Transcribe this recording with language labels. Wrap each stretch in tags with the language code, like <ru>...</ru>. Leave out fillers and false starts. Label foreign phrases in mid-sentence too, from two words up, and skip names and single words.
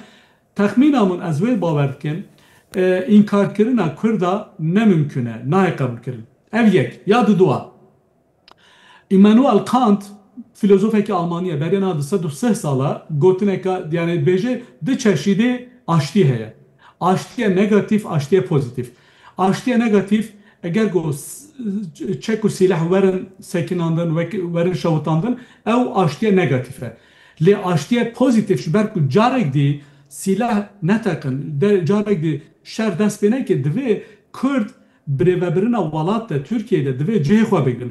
<ku>Texmîna min ez wê bawer dikim înkarkirina Kurda ne mümkün e, nayê qebûl kirin. Ev yek ya duwa. Immanuel Kant filozofekî Almaniye berêna 230 sala gotineka yani bêje di çeşîdê aştî heye. Aştiye negatif, aştiye pozitif. Aştiye negatif eger got çek û silah werin sekinandin, werin şewitandin ew aştiye negatif e. Lê aştiye pozitif ji ber ku carek dî silah netekin, carek dî şer dest pê neke divê Kurd birêvebirina welat de Tirkiyeyê de divê cihê xwe bigirin.</ku>